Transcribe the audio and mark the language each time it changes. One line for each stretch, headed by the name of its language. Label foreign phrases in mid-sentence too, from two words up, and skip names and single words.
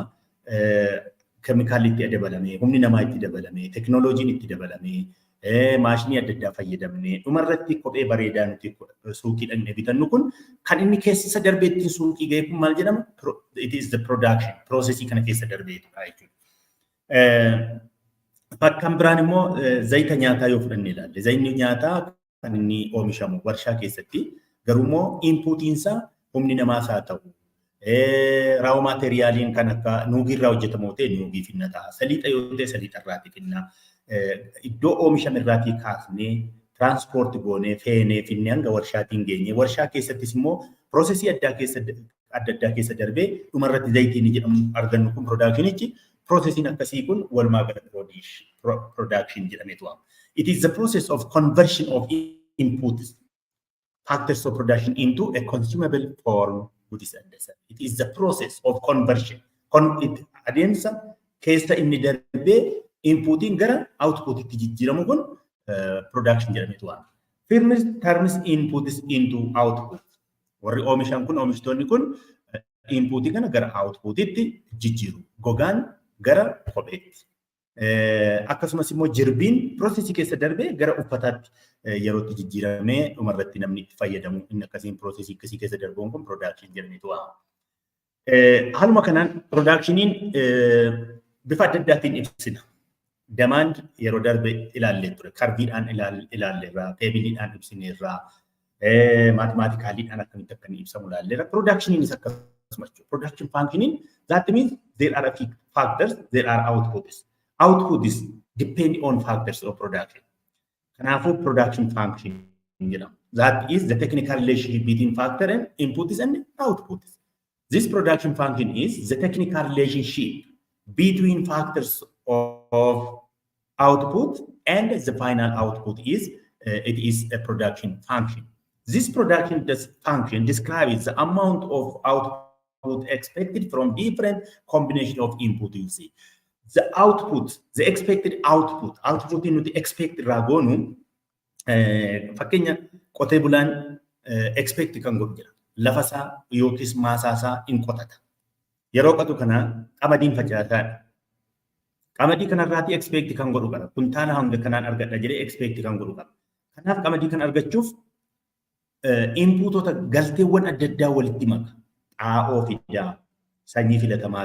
Oromo: Keemikaalli itti dabalame, humni namaa itti dabalame, teknooloojiin itti dabalame, maashinii adda addaa fayyadamne dhumarratti kophee bareedaa nuti suuqii dhaqnee bitannu kun kan inni keessa darbee ittiin suuqii ga'e kun maal jedhama?
English: It is the production.
Oromo: Processii kana keessa darbeetudha jechuudha. Fakkaan biraan immoo zayita nyaataa yoo fudhannee ilaalle, zayitni nyaataa kan inni oomishamu warshaa keessatti garuu immoo inputiinsaa humni namaas haa ta'u
English: raw materialiin
Oromo: kan akka nuugii irraa hojjetamu ta'e nuugii finna ta'a. Saliixa yoo ta'e saliixa irraatii finna. Iddoo oomishame irraatii kaasnee transport goonee feenee finnee hanga warshaatiin geenye. Warshaa keessattis immoo processii adda addaa keessa darbee dhumarratti zayitiin jedhamu argannu kun productionichi. Processing akkasii kun walumaa galatti production jedhameetu waamama.
English: It is the process of conversion of inputs, factors of production into a consumable form. It is the process of conversion.
Oromo: Adeemsa keessa inni darbee inputiin gara outputitti jijjiiramu kun production jedhameetu waamama.
English: Firms turns inputs into output.
Oromo: Warri oomishan kun oomishtoonni kun inputii kana gara outputitti jijjiiru. Gogaan gara kopheetti. Akkasumas immoo jirbiin processii keessa darbee gara uffataatti yerootti jijjiiramee dhumarratti namni itti fayyadamu inni akkasiin processii akkasii keessa darbuun kun production jedhameetu waamama. Haaluma kanaan productioniin bifa adda addaatiin ibsina. demand yeroo darbe ilaallee ture karbiidhaan ilaalleerra teebiliidhaan ibsineerra mathematicaliidhaan akkamitti akka inni ibsamu ilaalleerra productionin is akkasuma
English: jechuudha production functioning that means there are a few factors there are outputs depend on factors of production kanaafuu production function jedhama that is the technical relationship between factor and inputs and outputs this production function is the technical relationship between factors of output and the final output is it is a production function. This production function describes the amount of output expected from different combination of input you see. The output, the expected output in the expected
Oromo: ragonu fakkeenya qotee bulaan expect kan godhu jira lafa isaa yookiis maasaa isaa in qotata yeroo qotu kana qamadiin facaasaa qamadii kanarraati expect kan godhu qaba kuntaala hanga kanaan argadha jedhee expect kan godhu qaba kanaaf qamadii kan argachuuf inputota galteewwan adda addaa walitti maka xaa'oo fidaa sanyii filatamaa